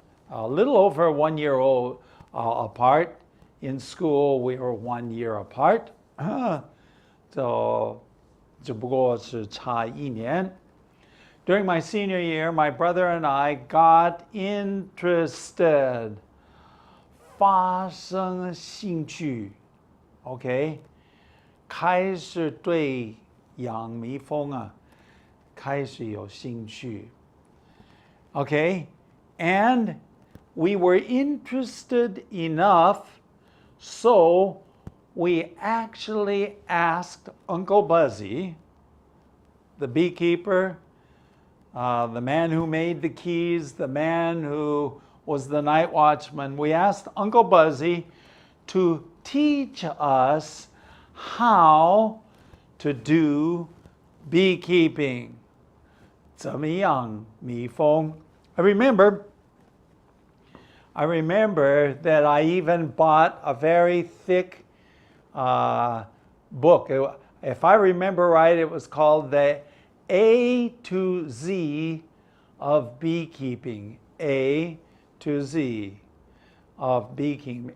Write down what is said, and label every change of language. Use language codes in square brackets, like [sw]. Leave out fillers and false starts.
[en] A little over 1 year old apart. In school, we were 1 year apart. [zh] So, 只不过是差1年. [en] During my senior year, my brother and I got interested. [zh] 发生兴趣.Okay? 开始对养蜜蜂开始有兴趣. [en] Okay? And we were interested enough, so we actually asked Uncle Buzzy, the beekeeper, the man who made the keys, the man who was the night watchman, we asked Uncle Buzzy to teach us how to do beekeeping. [zh] 怎么样蜜蜂? [en] I remember I remember that I even bought a very thick book. If I remember right, it was called the A to Z of Beekeeping. A to Z of beekeeping.